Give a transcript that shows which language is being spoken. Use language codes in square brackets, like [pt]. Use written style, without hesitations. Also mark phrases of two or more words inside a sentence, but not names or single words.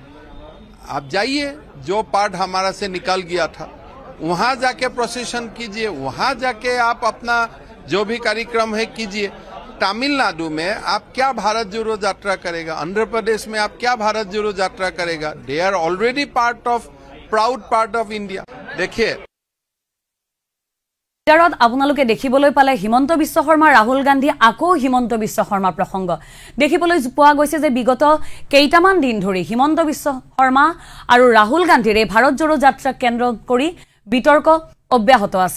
[hi] आप जाइए, जो पार्ट हमारा से निकल गया था वहां जाके प्रोसेशन कीजिए, वहां जाके आप अपना जो भी कार्यक्रम है कीजिए। तमिलनाडु में आप क्या भारत जोड़ो यात्रा करेगा? आंध्र प्रदेश में आप क्या भारत जोड़ो यात्रा करेगा? [en] they are already part of, proud part of India. [hi] देखिए, [as] আপোনালোকে দেখিবলৈ পালে হিমন্ত বিশ্ব শৰ্মা, ৰাহুল গান্ধী, আকৌ হিমন্ত বিশ্ব শৰ্মা প্ৰসংগ দেখিবলৈ পোৱা গৈছে যে বিগত কেইটামান দিন ধৰি হিমন্ত বিশ্ব শৰ্মা আৰু ৰাহুল গান্ধীৰ এই ভাৰত জোড়ো যাত্ৰাক কেন্দ্ৰ কৰি বিতৰ্ক অব্যাহত আছে।